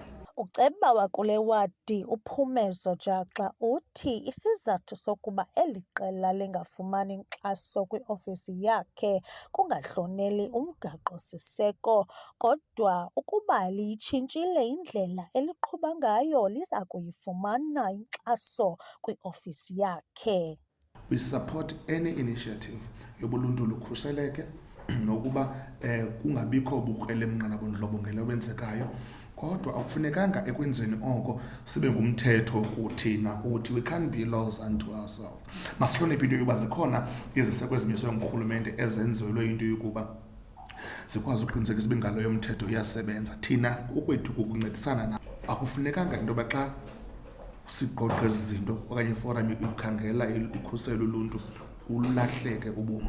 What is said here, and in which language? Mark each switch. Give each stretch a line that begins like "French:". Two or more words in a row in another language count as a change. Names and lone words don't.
Xhosa: Uceba wakule wadi uPhumezo Jaxa uthi isizathu sokuba eli qela lingafumani nkxaso kwiofisi yakhe kungahloneli umgaqo-siseko, kodwa ukuba liyitshintshile indlela eliqhuba ngayo liza kuyifumana inkxaso kwiofisi yakhe.
English: We support any initiative
Xhosa: yobuluntu lukhuseleke nokuba kungabikho bukrelelemnqa nabundlobongela obenzekayo, kodwa akufunekanga ekwenzeni oko sibe ngumthetho kuthina kuthi.
English: We can't be laws unto ourselves.
Xhosa: Masihloniphe into yokuba zikhona iziseko ezimiswe ngurhulumente ezenzelwe into yokuba sikwazi ukuqinisekisa uba ingalo yomthetho iyasebenza. Thina ukwethu kukuncedisana na. Akufunekanga into yoba xa siqoqe ezi zinto okanye iforum ikhangela ikhusela uluntu ulahleke ubomi.